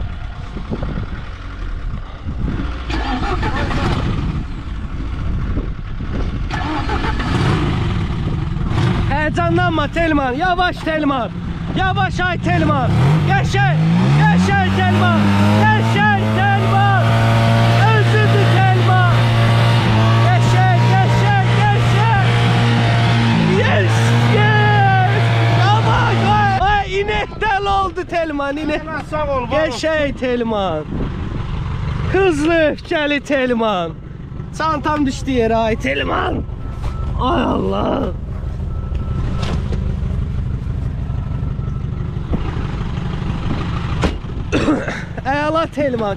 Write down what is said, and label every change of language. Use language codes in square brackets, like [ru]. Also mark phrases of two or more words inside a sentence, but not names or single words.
[tr] Heyecanlanma Telman, yavaş Telman. [az] Yavaş ay Telman. Yaşay Telman. Yaşay Telman. Özüdür Telman. Yaşay. [en] Yes. [az] Yavaş. [tr] Ay inekten oldu Telman, inek. Sağ ol. var ol. [az] Yaşay Telman. [tr] Hızlı öfkeli [az] Telman. [tr] Çantam düştü yere ay Telman. [az] Ay Allah. Əla Telman.